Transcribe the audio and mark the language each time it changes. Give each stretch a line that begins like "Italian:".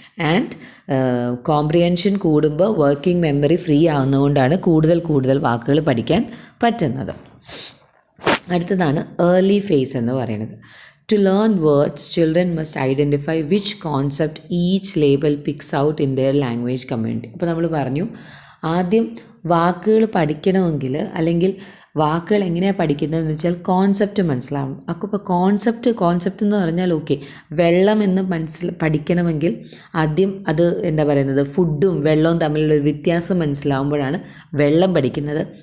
Malayalam: And comprehension കൂടുമ്പോൾ working memory free ആവുന്നതുകൊണ്ടാണ് കൂടുതൽ വാക്കുകൾ പഠിക്കാൻ പറ്റുന്നത്. അടുത്തതാണ് ഏർലി ഫേസ് എന്ന് പറയുന്നത്.
English: To learn words, children must identify which concept each label picks out in their language community.
Malayalam: അപ്പോൾ നമ്മൾ പറഞ്ഞു, ആദ്യം വാക്കുകൾ പഠിക്കണമെങ്കിൽ, അല്ലെങ്കിൽ വാക്കുകൾ എങ്ങനെയാണ് പഠിക്കുന്നതെന്ന് വെച്ചാൽ കോൺസെപ്റ്റ് മനസ്സിലാവണം. അപ്പോൾ കോൺസെപ്റ്റ് എന്ന് പറഞ്ഞാൽ വെള്ളം എന്ന് പഠിക്കണമെങ്കിൽ ആദ്യം അത് ഫുഡും വെള്ളവും തമ്മിലുള്ള വ്യത്യാസം മനസ്സിലാവുമ്പോഴാണ് വെള്ളം പഠിക്കുന്നത്.